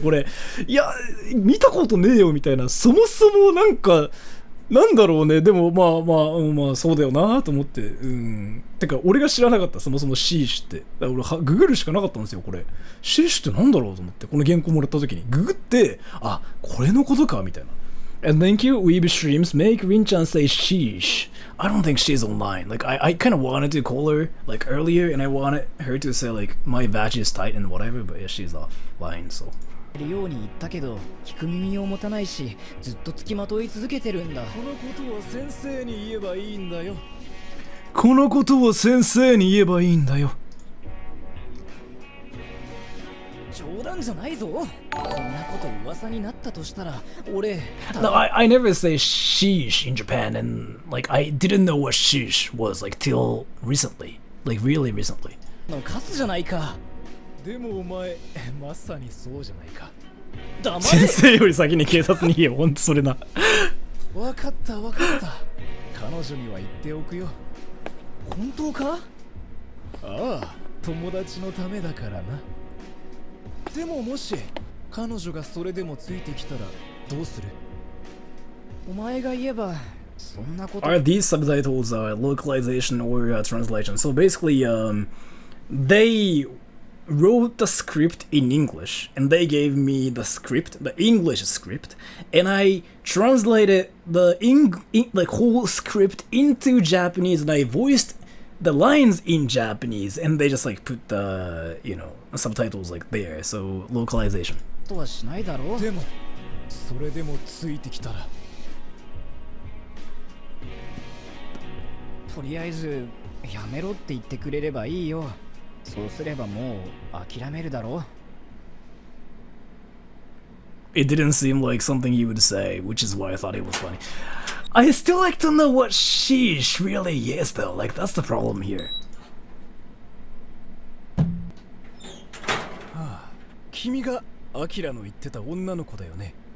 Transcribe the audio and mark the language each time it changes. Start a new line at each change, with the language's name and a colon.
Japanese: これいや見たことねえよみたいな。そもそもなんかなんだろうね。でもまあそうだよなと思って。てか俺が知らなかった、そもそもシーシュって。だから俺ググるしかなかったんですよこれ。シーシュってなんだろうと思って、この原稿もらった時にググって、あ、これのことかみたいな。
English: And thank you, Weeb Streams. Make Rin-chan say sheesh. I don't think she's online. Like, I kind of wanted to call her, like, earlier, and I wanted her to say, like, my badge is tight and whatever, but yeah, she's offline, so.
Japanese: ように言ったけど聞く耳を持たないし、ずっと付きまとい続けてるんだ。このことは先生に言えばいいんだよ。このことは先生に言えばいいんだよ。冗談じゃないぞ。こんなこと噂になったとしたら俺。
English: No, I never say sheesh in Japan, and like I didn't know what sheesh was like till recently, like really recently.
Japanese: のカスじゃないか。でもお前まさにそうじゃないか。黙れ。先生より先に警察に言えよ。ほんとそれな。わかったわかった。彼女には言っておくよ。本当か？ああ、友達のためだからな。でももし彼女がそれでもついてきたらどうする？お前が言えばそんなこと。
English: Are these subtitles localization or translation? So basically, they wrote the script in English, and they gave me the script, the English script, and I translated the like whole script into Japanese, and I voiced the lines in Japanese, and they just like put the subtitles like there. So localization.
Japanese: とはしないだろう。でもそれでもついてきたら、とりあえずやめろって言ってくれればいいよ。そうすればもう諦めるだろう。
English: It didn't seem like something you would say, which is why I thought it was funny. I still like to know what sheesh really is though, like that's the problem here.
Japanese: 君がアキラの言ってた女の子だよね。